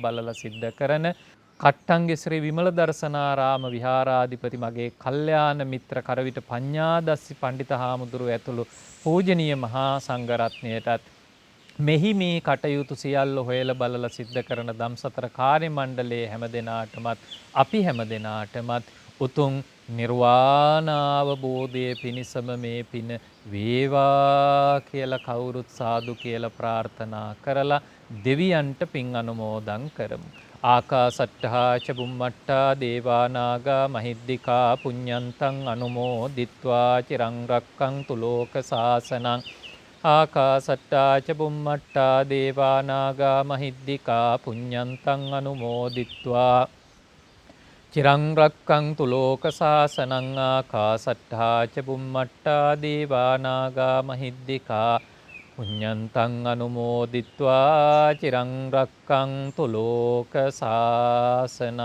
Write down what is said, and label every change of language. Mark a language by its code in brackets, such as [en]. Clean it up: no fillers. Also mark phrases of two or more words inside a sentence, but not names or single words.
[si] බලලා සිද්ධ කරන කට්ටංගේ ශ්‍රී විමල දර්ශනාරාම විහාරාධිපති මගේ කල්යාණ මිත්‍ර කරවිට පඤ්ඤාදස්සි පණ්ඩිත හාමුදුරුවෝ ඇතුළු පූජනීය මහා සංඝරත්නයටත් මෙහි මේ කටයුතු සියල්ල හොයලා බලලා සිද්ධ කරන ධම්සතර කාර්ය මණ්ඩලයේ හැම දෙනාටමත් අපි හැම දෙනාටමත් උතුම් නිර්වාණ අවබෝධයේ පිණිසම මේ පින වේවා කියලා කවුරුත් සාදු කියලා ප්‍රාර්ථනා කරලා දෙවියන්ට පින් අනුමෝදන් කරමු. [pi] ආකාසට්ඨා ච බුම්මට්ඨා දේවා නාග මහිද්దికා පුඤ්ඤන්තං අනුමෝදිත්වා චිරං රක්ඛන්තු ලෝක සාසනං. ආකාසට්ඨා ච බුම්මට්ඨා දේවා නාග මහිද්దికා පුඤ්ඤන්තං අනුමෝදිත්වා චිරං රක්ඛන්තු ලෝක සාසනං. ආකාසට්ඨා ච බුම්මට්ඨා දේවා නාග මහිද්దికා පුඤ්ඤන්තං අනුමෝදිත්වා චිරං රක්ඛන්තු ලෝක සාසනං.